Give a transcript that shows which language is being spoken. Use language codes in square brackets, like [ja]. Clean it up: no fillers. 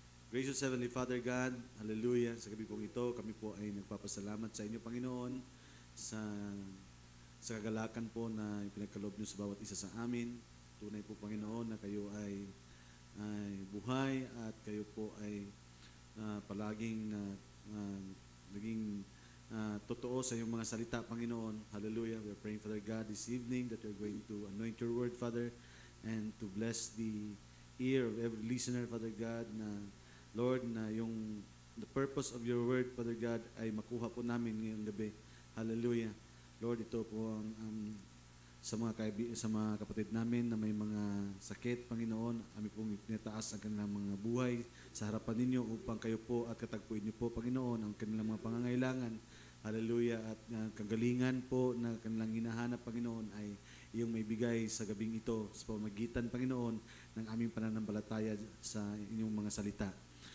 [en] Gracious Heavenly Father God, [tl] hallelujah, sa gabi pong ito, kami po ay nagpapasalamat sa inyo, Panginoon, sa kagalakan po na ipinagkaloob niyo sa bawat isa sa amin. Tunay po, Panginoon, na kayo ay buhay at kayo po ay palaging naging totoo sa iyong mga salita, Panginoon. Hallelujah. [en] We are praying, Father God, this evening that you're going to anoint your word, Father, and to bless the ear of every listener, Father God, na Lord, na the purpose of your word, Father God, [tl] ay makuha po namin ngayong gabi. Hallelujah. Lord, ito po ang sa mga kapatid namin na may mga sakit, Panginoon, kami pong itinataas ang kanilang mga buhay sa harapan ninyo upang kayo po at katagpuin niyo po, Panginoon, ang kanilang mga pangangailangan. Hallelujah. At kagalingan po na kanilang hinahanap, Panginoon, ay iyong may bigay sa gabing ito sa pamagitan, Panginoon, ng aming pananampalataya sa inyong mga salita.